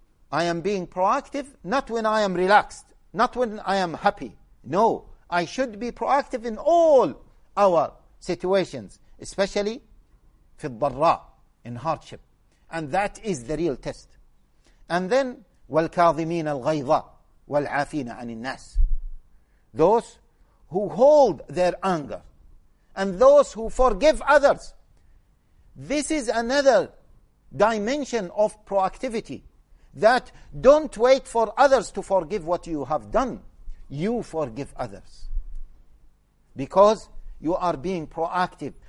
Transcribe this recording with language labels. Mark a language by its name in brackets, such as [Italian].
[English] I am being proactive not when I am relaxed, not when I am happy. No, I should be proactive in all our situations, especially [Arabic] في الضراء, [English] in hardship. And that is the real test. And then, [Arabic] والكاظمين الغيظة والعافين عن الناس. [English] Those who hold their anger and those who forgive others. This is another dimension of proactivity. That don't wait for others to forgive what you have done. You forgive others. Because you are being proactive.